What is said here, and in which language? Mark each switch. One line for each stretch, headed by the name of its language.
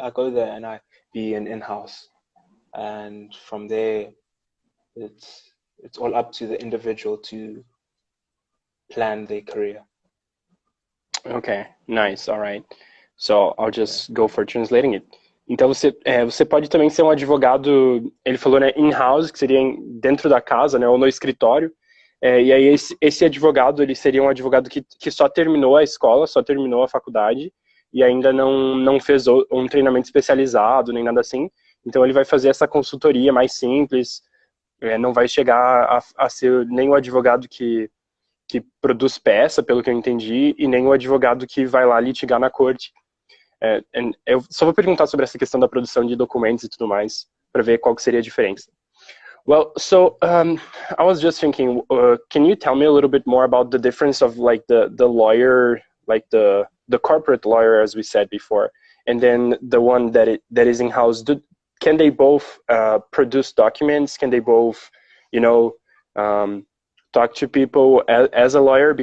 English: I go there and I be an in-house, and from there, it's all up to the individual to plan their career. Okay, nice, all right. So I'll just go for translating it.
Portuguese: Então você pode também ser um advogado, ele falou, né, in-house, que seria dentro da casa, né, ou no escritório. E aí esse advogado, ele seria um advogado que só terminou a escola, só terminou a faculdade e ainda não fez um treinamento especializado, nem nada assim. Então ele vai fazer essa consultoria mais simples, não vai chegar a ser nem o advogado que produz peça, pelo que eu entendi, e nem o advogado que vai lá litigar na corte. Eu só vou perguntar sobre essa questão da produção de documentos e tudo mais, para ver qual que seria a diferença.
English: Well, so I was just thinking, can you tell me a little bit more about the difference of like the lawyer, like the corporate lawyer, as we said before, and then the one that is in-house? Can they both produce documents? Can they both, talk to people as a lawyer?